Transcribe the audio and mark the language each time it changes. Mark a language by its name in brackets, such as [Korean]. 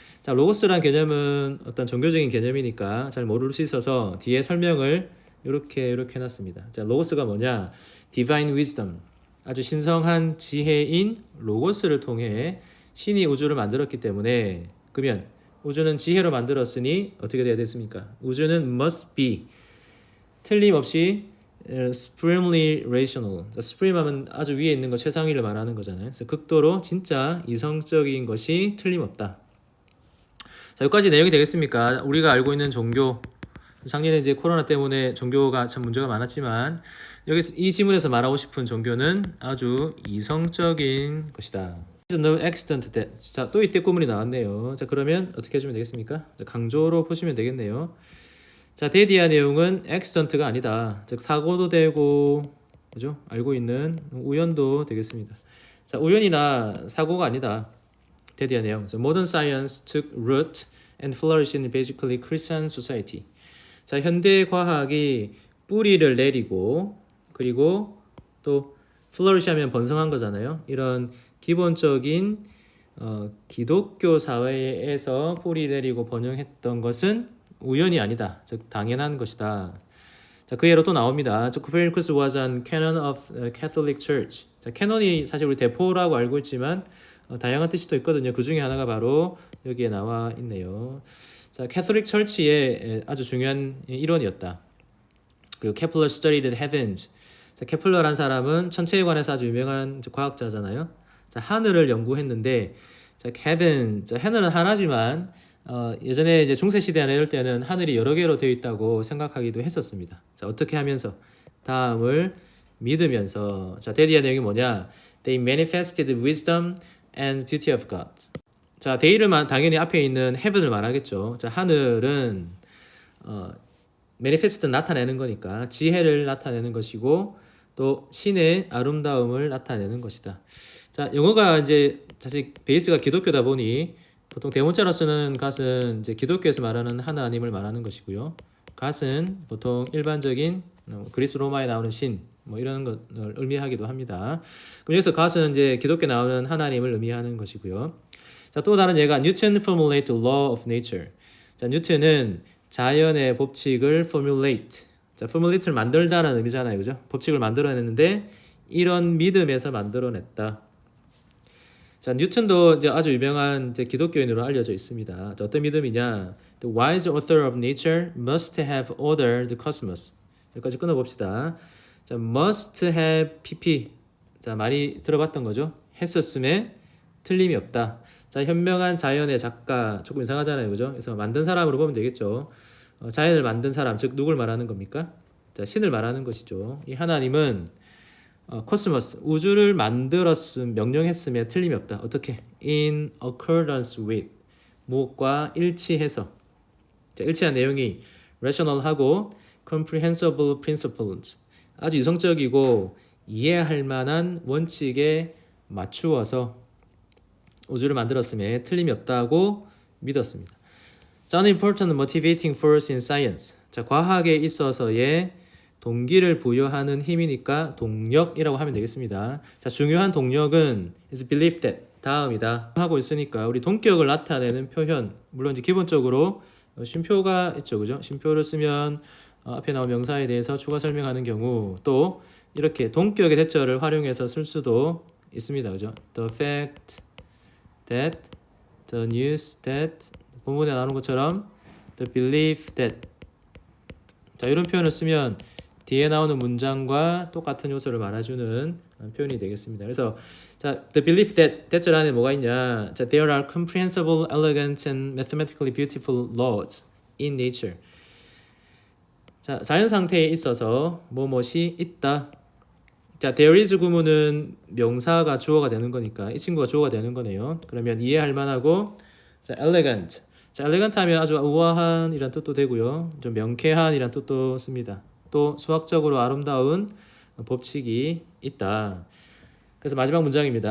[Korean] 자, 로고스란 개념은 어떤 종교적인 개념이니까 잘 모를 수 있어서 뒤에 설명을 이렇게 해놨습니다. 자, 로고스가 뭐냐? [English] Divine wisdom. [Korean] 아주 신성한 지혜인 로고스를 통해 신이 우주를 만들었기 때문에 그러면 우주는 지혜로 만들었으니 어떻게 돼야 됐습니까? 우주는 [English] must be [Korean] 틀림없이 [English] supremely rational. [Korean] supreme 하면 아주 위에 있는 거 최상위를 말하는 거잖아요. 그래서 극도로 진짜 이성적인 것이 틀림없다. 자, 여기까지 내용이 되겠습니까? 우리가 알고 있는 종교. 작년에 이제 코로나 때문에 종교가 참 문제가 많았지만 여기 이 지문에서 말하고 싶은 종교는 아주 이성적인 것이다. [English] No accident that. [Korean] 자, 또 이때 구문이 나왔네요. 자, 그러면 어떻게 해주면 되겠습니까? 자, 강조로 보시면 되겠네요. 자, 데디아 내용은 accident가 아니다. 즉 사고도 되고, 그죠? 알고 있는 우연도 되겠습니다. 자, 우연이나 사고가 아니다. 데디아 내용. [English] So, modern science took root and flourished in basically Christian society. [Korean] 자, 현대 과학이 뿌리를 내리고 그리고 또 flourish 하면 번성한 거잖아요. 이런 기본적인 기독교 사회에서 뿌리 내리고 번영했던 것은 우연이 아니다. 즉 당연한 것이다. 자, 그 예로 또 나옵니다. [English] Copernicus was an canon of Catholic Church. [Korean] 자, 캐논이 사실 우리 대포라고 알고 있지만 다양한 뜻이 또 있거든요. 그 중에 하나가 바로 여기에 나와 있네요. 자, 캐톨릭 철치의 아주 중요한 일원이었다. 그리고 [English] 케플러 studied the heavens. [Korean] 자, 케플러란 사람은 천체에 관해서 아주 유명한 과학자잖아요. 자, 하늘을 연구했는데, 자, heaven, 자, 하늘은 하나지만 예전에 이제 중세 시대나 이럴 때는 하늘이 여러 개로 되어 있다고 생각하기도 했었습니다. 자, 어떻게 하면서? 다음을 믿으면서. 자, 데디아 내용이 뭐냐? [English] They manifested wisdom and beauty of God. [Korean] 자, 데이를 당연히 앞에 있는 heaven을 말하겠죠. 자, 하늘은 manifest 나타내는 거니까 지혜를 나타내는 것이고 또 신의 아름다움을 나타내는 것이다. 자, 영어가 이제 사실 베이스가 기독교다 보니 보통 대문자로 쓰는 God은 이제 기독교에서 말하는 하나님을 말하는 것이고요. God은 보통 일반적인 그리스 로마에 나오는 신 뭐 이런 것을 의미하기도 합니다. 그럼 여기서 God은 이제 기독교에 나오는 하나님을 의미하는 것이고요. [English] 자, [Korean] 또 다른 예가 [English] Newton formulate the law of nature. [Korean] 자, 뉴턴은 자연의 법칙을 formulate. 자, formulate를 만들다라는 의미잖아요. 그죠? 법칙을 만들어냈는데 이런 믿음에서 만들어냈다. 자, 뉴턴도 이제 아주 유명한 이제 기독교인으로 알려져 있습니다. 자, 어떤 믿음이냐? [English] The wise author of nature must have ordered the cosmos. [Korean] 여기까지 끊어봅시다. 자, must have pp. 자, 많이 들어봤던 거죠? 했었음에 틀림이 없다. 자, 현명한 자연의 작가 조금 이상하잖아요, 그죠? 그래서 만든 사람으로 보면 되겠죠. 자연을 만든 사람, 즉 누굴 말하는 겁니까? 자, 신을 말하는 것이죠. 이 하나님은 코스모스, 우주를 명령했음에 틀림이 없다. 어떻게? [English] In accordance with, [Korean] 무엇과 일치해서. 자, 일치한 내용이 rational하고 [English] comprehensible principles, [Korean] 아주 이성적이고 이해할 만한 원칙에 맞추어서 우주를 만들었음에 틀림이 없다고 믿었습니다. [English] 자, an important motivating force in science. [Korean] 자, 과학에 있어서의 동기를 부여하는 힘이니까 동력이라고 하면 되겠습니다. 자, 중요한 동력은 [English] is belief that [Korean] 다음이다 하고 있으니까 우리 동격을 나타내는 표현, 물론 이제 기본적으로 쉼표가 있죠, 그죠? 쉼표를 쓰면 앞에 나온 명사에 대해서 추가 설명하는 경우 또 이렇게 동격의 대절을 활용해서 쓸 수도 있습니다, 그죠? [English] The fact that, the news that, [Korean] 본문에 나오는 것처럼 [English] the belief that. [Korean] 자, 이런 표현을 쓰면 뒤에 나오는 문장과 똑같은 요소를 말해주는 표현이 되겠습니다. 그래서 자, the belief that 대절 안에 뭐가 있냐? [English] 자, there are comprehensible, elegant, and mathematically beautiful laws in nature. [Korean] 자, 자연 상태에 있어서 무엇이 있다. 자, there is 구문은 명사가 주어가 되는 거니까 이 친구가 주어가 되는 거네요. 그러면 이해할 만하고, 자, elegant. 자, elegant 하면 아주 우아한 이란 뜻도 되고요. 좀 명쾌한 이란 뜻도 씁니다. 또 수학적으로 아름다운 법칙이 있다. 그래서 마지막 문장입니다.